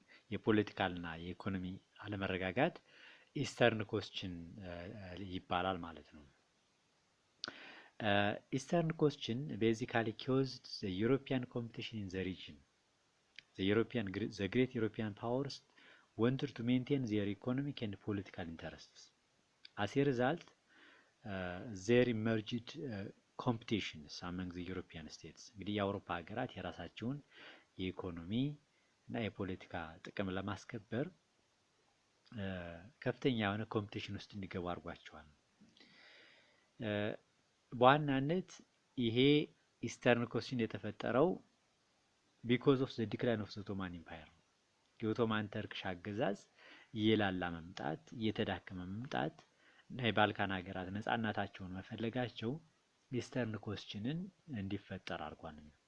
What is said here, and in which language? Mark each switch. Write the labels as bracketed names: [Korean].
[Amharic] የፖለቲካልና የኢኮኖሚ አለመረጋጋት ኢስተርን ኮስችን ይባላል ማለት ነው። ኢስተርን ኮስችን [English] basically caused the European competition in the region. The great European powers wanted to maintain their economic and political interests. As a result, there emerged competitions among the European states. [Amharic] እንግዲህ የአውሮፓ ሀገራት የራሳቸውን የኢኮኖሚ እና የፖለቲካ ጥቅም ለማስከበር ከፍተኛ የሆነ ኮምፒቲሽን ውስጥ እንዲገቡ አድርጓቸዋል። በዋናነት ይሄ ኢስተርን ኮስችን የተፈጠረው [English] ቢኮዝ ኦፍ ዘ ዲክላይን ኦፍ ዘ ኦቶማን ኢምፓየር፣ [Amharic] የኦቶማን ተርክሽ አገዛዝ እየላላ መምጣት፣ እየተዳከመ መምጣት እና የባልካን ሀገራት ነጻነታቸውን መፈለጋቸው ኢስተርን ኮስችንን እንዲፈጠር አድርጓል።